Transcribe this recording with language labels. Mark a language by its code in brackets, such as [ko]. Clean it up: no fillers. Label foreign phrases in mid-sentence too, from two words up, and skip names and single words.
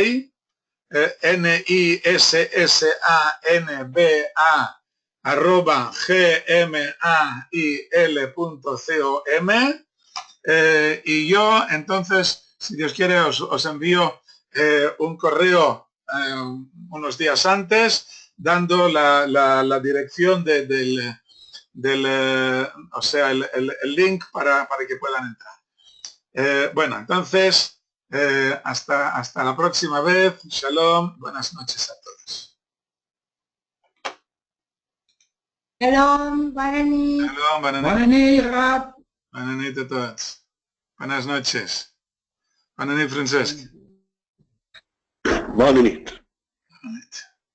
[es] nissanba, @gmail.com, y yo entonces, si Dios quiere, os envío un correo unos días antes, dando la dirección del o sea, el link para que puedan entrar. Bueno, entonces, hasta la próxima vez. Shalom, buenas noches a todos. Shalom, Banani. Shalom, Banani, Rab. Banani a todos. Buenas noches. Banani, Francesc. Banani. Banani.